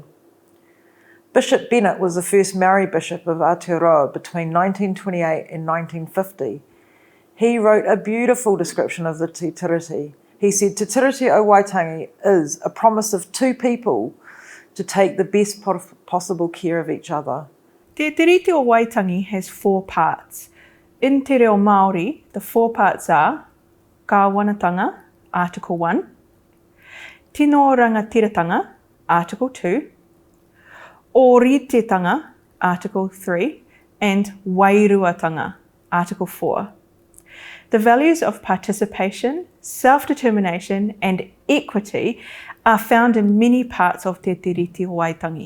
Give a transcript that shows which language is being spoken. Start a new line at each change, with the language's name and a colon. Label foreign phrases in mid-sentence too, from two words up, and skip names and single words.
English: Bishop Bennett was the first Maori bishop of Aotearoa between 1928 and 1950. He wrote a beautiful description of the Te Tiriti. He said, Te Tiriti o Waitangi is a promise of two people to take the best possible care of each other. Te Tiriti o Waitangi has four parts. In
Māori: te reo Māori,
English: the four parts are Kāwanatanga, Article 1, Tino Rangatiratanga, Article 2, Ōritetanga, Article 3, and Wairuatanga, Article 4. The values of participation, self-determination, and equity are found in many parts of Te Tiriti o Waitangi.